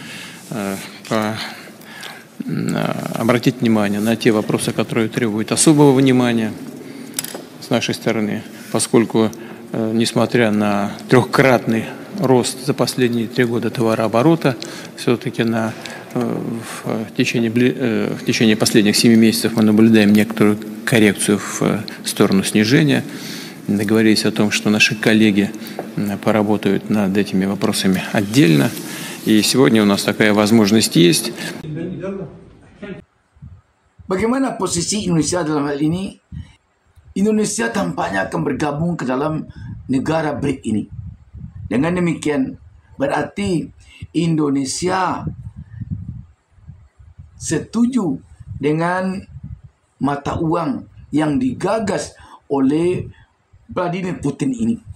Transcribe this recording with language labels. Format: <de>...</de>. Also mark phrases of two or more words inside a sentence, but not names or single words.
<ru>обратить внимание на те вопросы, которые требуют особого внимания с нашей стороны, поскольку, несмотря на трехкратный рост за последние 3 года товарооборота, все-таки в течение последних 7 месяцев мы наблюдаем некоторую коррекцию в сторону снижения. Договорились о том, что наши коллеги поработают над этими вопросами отдельно. И сегодня у нас такая возможность есть.</ru> <id>Bagaimana posisi Indonesia dalam hal ini? Indonesia tampaknya akan bergabung ke dalam negara BRIC ini. Dengan demikian, berarti Indonesia setuju dengan mata uang yang digagas oleh Vladimir Putin ini.</id>